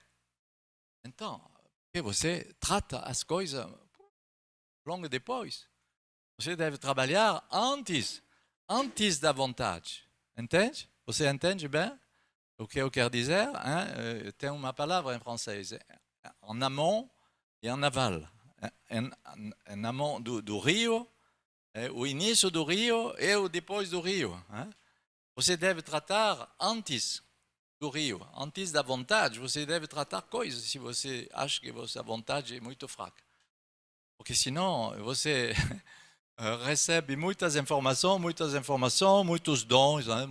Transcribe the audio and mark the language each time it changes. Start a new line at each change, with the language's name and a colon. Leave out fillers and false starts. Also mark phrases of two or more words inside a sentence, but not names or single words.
Portuguese: Então, você trata as coisas logo depois. Você deve trabalhar antes da vontade. Entende? Você entende bem o que eu quero dizer? Hein? Tem uma palavra em francês,
French: en amont e en aval. En amont
Portuguese: do rio, o início do rio e o depois do rio. Hein? Você deve tratar antes do rio, antes da vontade, você deve tratar coisas se você acha que a vontade é muito fraca. Porque senão você recebe muitas informações, muitos dons, hein?